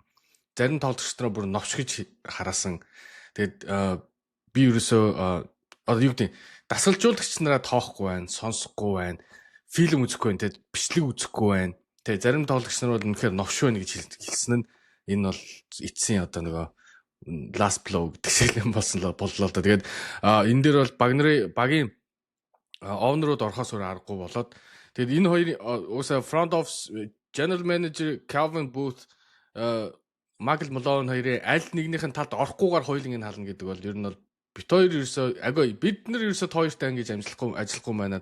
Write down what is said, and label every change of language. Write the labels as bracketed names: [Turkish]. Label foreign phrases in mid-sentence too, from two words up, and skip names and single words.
[Mongolian] Зарим тоглогч нараа бүр новчгож хараасан. Тэгээд би ерөөсөө одоо юу гэдэг дасгалжуулагч нараа тоохгүй байна, сонсохгүй байна, фильм үзэхгүй байна, тэгээд бичлэг үзэхгүй байна. Тэгээд зарим тоглогч нар бол үнэхээр новш байна гэж хэлсэн нь энэ бол эцсийн одоо нөгөө [English] last blow [Mongolian] гэдэг шиг юм болсон л боллоо да. Тэгээд энэ дээр бол багийн owner-ууд орохоос өөр аргагүй болоод тэгээд энэ хоёр уусаа [English] front office general manager [Mongolian] Calvin Booth Michael Malone хоёрын аль нэгнийх нь талд орохгүйгээр хоёулын хална гэдэг бол ер нь бол бит хоёр ерөөсөө бид нар ерөөсөө хоёртай ингэж ажиллахгүй байна.